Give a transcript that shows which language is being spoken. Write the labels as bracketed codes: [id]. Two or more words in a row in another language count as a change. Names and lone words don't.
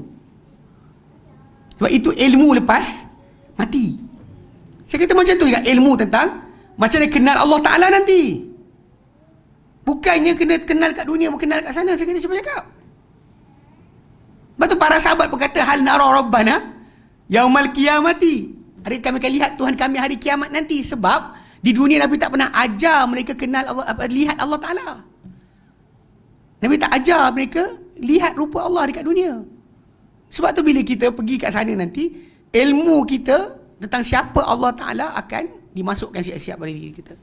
[ms] Sebab itu ilmu lepas mati. Saya kata macam tu juga ilmu tentang macam mana kenal Allah Ta'ala nanti. Bukannya kena kenal kat dunia, bukan kenal kat sana. Saya kata siapa cakap? Lepas tu para sahabat berkata, [ar] هل نرى ربنا يوم القيامة. [ms] Hari kami akan lihat Tuhan kami hari kiamat nanti. Sebab di dunia Nabi tak pernah ajar mereka kenal Allah, lihat Allah Ta'ala. Nabi tak ajar mereka lihat rupa Allah dekat dunia. Sebab tu bila kita pergi kat sana nanti, ilmu kita tentang siapa Allah Ta'ala akan dimasukkan siap-siap pada diri kita.